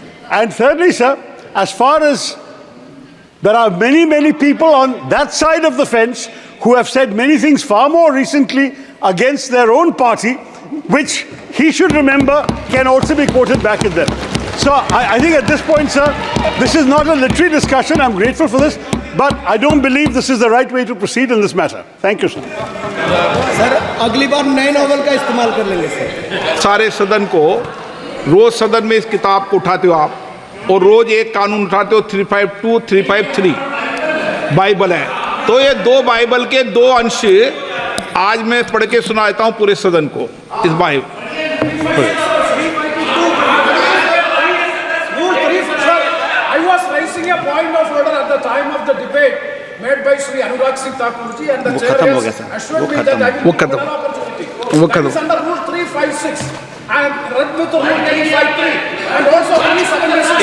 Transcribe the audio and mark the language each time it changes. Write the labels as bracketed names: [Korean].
[English] And thirdly, sir, as far as there are many, many people on that side of the fence who have said many things far more recently against their own party, which he should remember can also be quoted back at them. So I think at this point, sir, this is not a literary discussion. I'm grateful for this, but I don't believe this is the right way to proceed in this matter. Thank you, sir. [Hindi] Sir अगली बार नए novel का इस्तेमाल कर लेंगे sir. सारे सदन को रोज सदन में इस किताब को उठाते हो आप, और रोज एक कानून उठाते हो 352, 353 बाइबल है। तो ये दो बाइबल के दो अंश आज मैं पढ़ के सुना देता हूँ पूरे सदन को इस Bible. [English] I was raising a point of order at the time of the debate made by Sri Anurag Singh Thakur ji, and the chair has assured me that I will give an opportunity. That is under Rule 356 and read with Rule 353 and also Rule 76.